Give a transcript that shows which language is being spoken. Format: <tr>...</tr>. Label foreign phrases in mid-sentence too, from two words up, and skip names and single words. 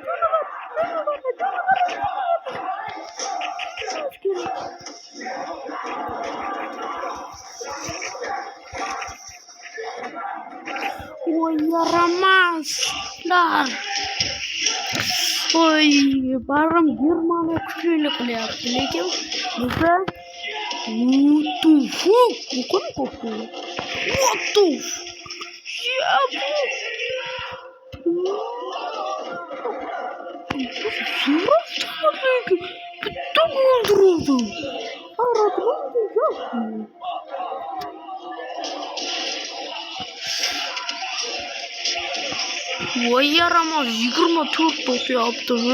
<uz>Oy yaramazlar. Oy barım Germaniya kuchli qilyapti, lekin bizda</uz> <en>what the fuck? What the</en> <uz>bitta o'ldirdi. Voy yaramaz 24 to'pyaptimi?</uz>